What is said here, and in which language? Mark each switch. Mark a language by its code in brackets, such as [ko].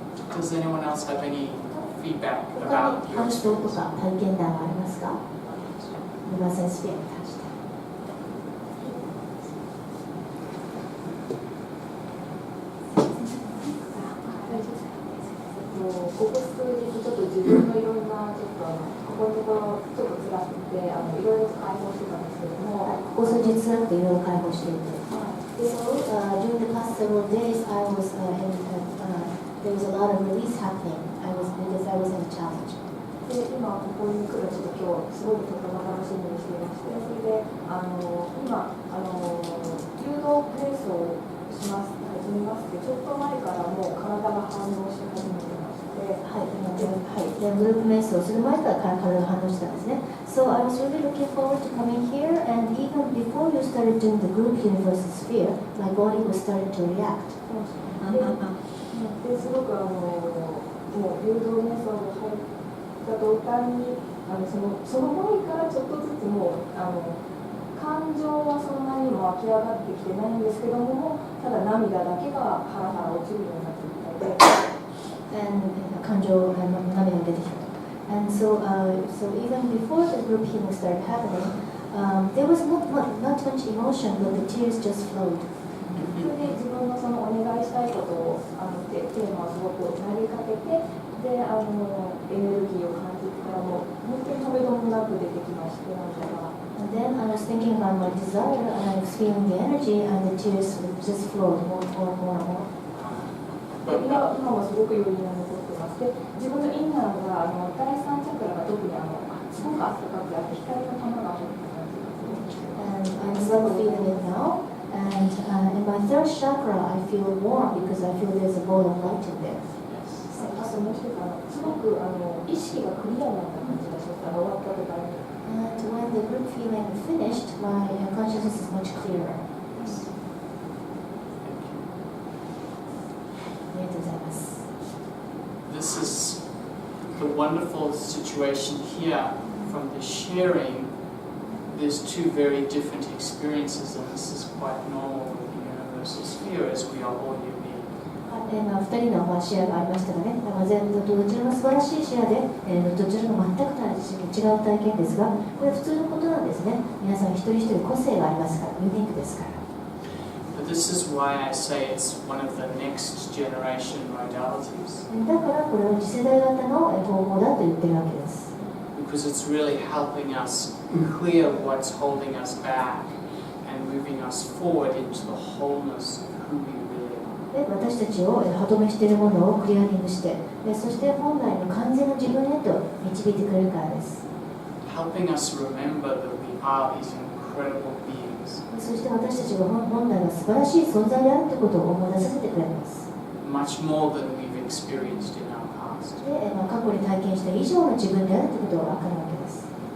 [en] Does anyone else have any feedback [ja] 他 [en] about [ja] に [en] your [ja] 感想と [en] experience? [ja] か体験談はありますか？ユニバーサルスフィアに関して。ここ数日ちょっと自分のいろんなここのところちょっと辛くていろいろ解放してたんですけども、ここ数日辛くていろいろ解放していて。 [en] So during the past several days, I was there was a lot of release happening. Because I was in a challenge. [ja] で今ここに来るの今日すごくとても楽しみにしていまして、それで今誘導瞑想を始めますってちょっと前からもう体が反応し始めてまして、グループ瞑想をする前から体が反応してたんですね。 [en] So I was really looking forward to coming here, and even before you started doing the group universal sphere, my body was starting to react. [ja] ですごくもう誘導瞑想が入った途端にその前からちょっとずつもう感情はそんなにも湧き上がってきてないんですけども、ただ涙だけがハラハラ落ちるような状態で、感情涙が出てきたと。 [en] And so even before the group healing started happening, there was not much emotion, but the tears just flowed. [ja] それで自分のそのお願いしたいことをテーマをすごく投げかけて、でエネルギーを感じてからもう本当に止めどもなく出てきまして、涙が。 [en] And then I was thinking about my desire, and I was feeling the energy, and the tears just flowed more and more. [ja] 今もすごく余韻が残ってまして、自分のインナーが第三チャクラが特にすごく暖かくあって光の玉が入ってた感じがするんですよ。 [en] And I'm still feeling it now. And in my third chakra, I feel warm because I feel there's a ball of light in there. [ja] あともう一つすごく意識がクリアになった感じがしました。終わった途端に。 [en] And when the group feeling finished, my consciousness is much clearer. [ja] ありがとうございます。 [en] This is the wonderful situation here from the sharing. There's two very different experiences, and this is quite normal with the universal sphere, as we are all unique. [ja] 2人のシェアがありましたがね、全部どちらも素晴らしいシェアで、どちらも全く違う体験ですが、これ普通のことなんですね。皆さん一人一人個性がありますから、ユニークですから。 [en] But this is why I say it's one of the next generation modalities. [ja] だからこれは次世代型の方法だと言ってるわけです。 [en] because it's really helping us clear what's holding us back and moving us forward into the wholeness of who we really are. [ja] 私たちを歯止めしているものをクリアリングして、そして本来の完全な自分へと導いてくれるからです。 [en] Helping us remember that we are these incredible beings. [ja] そして私たちが本来は素晴らしい存在であるということを思い出させてくれます。 [en] Much more than we've experienced in our past. [ja] で、過去に体験した以上の自分であるということが分かるわけです。